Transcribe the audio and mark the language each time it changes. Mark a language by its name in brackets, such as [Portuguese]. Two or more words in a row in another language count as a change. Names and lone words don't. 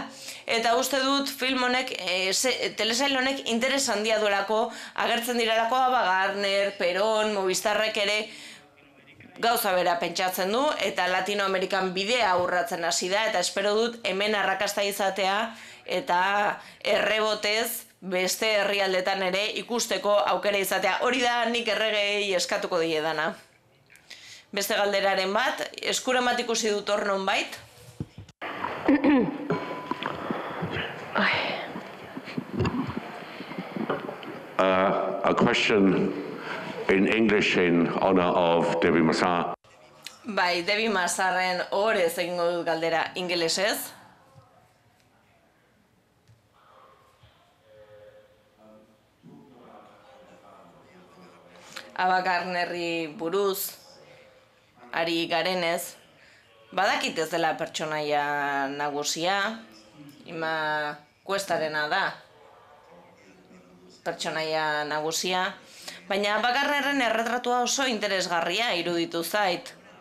[Basque] Eta uste dut film honek, telesail honek interes handia duelako, agertzen direlako Garner, Peron, Movistarrek ere gauza bera pentsatzen du, eta Latinoamerikan bidea urratzen hasi da, eta espero dut hemen arrakasta izatea, eta errebotez beste herrialdetan ere ikusteko aukera izatea. Hori da nik erregei eskatuko diedana. Beste galderaren bat, eskuramat ikusi dut hor nonbait. [English] A question in English in honor of Debbie Massar. [Basque] Bai, Debbie Massarren horrez egingo dut galdera ingelesez. Ava Gardnerri buruz ari garenez, badakit ez dela pertsonaia nagusia, Ima Kuestarena da pertsonaia nagusia, baina Ava Gardnerren erretratua oso interesgarria iruditu zait.